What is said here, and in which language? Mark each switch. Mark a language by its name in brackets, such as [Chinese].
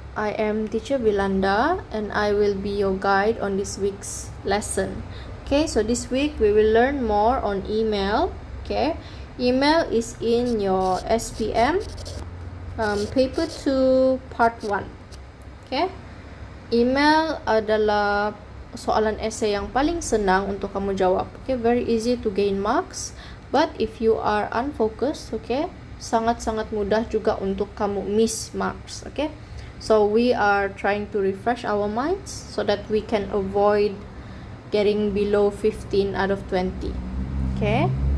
[English] I am teacher Vilanda and I will be your guide on this week's lesson. Okay, so this week we will learn more on email. Okay, email is in your SPM paper 2 part 1. [Malay] Okay, email adalah soalan essay yang paling senang untuk kamu jawab. [English] Okay, very easy to gain marks. But if you are unfocused, okay, [Malay] sangat-sangat mudah juga untuk kamu miss marks, [English] okay. So we are trying to refresh our minds so that we can avoid getting below 15 out of 20, okay.